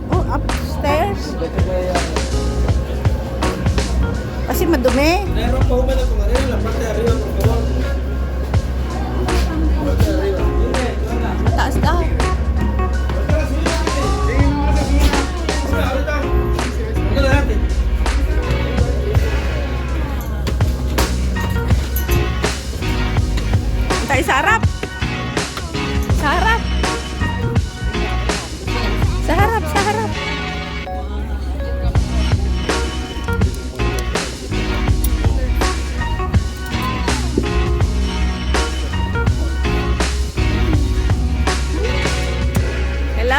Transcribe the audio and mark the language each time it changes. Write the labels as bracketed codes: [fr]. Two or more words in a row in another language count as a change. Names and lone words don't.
[tl] upstairs? Kasi madumi. Meron pa ba na kumarin? [es] La parte de arriba, por favor. Parte de arriba. [tl] Mataas daw. [es] Ahorita. ¿Dónde la dejaste? [tl] Tayo sa harap. Sa harap. Sa harap, sa harap. Hello.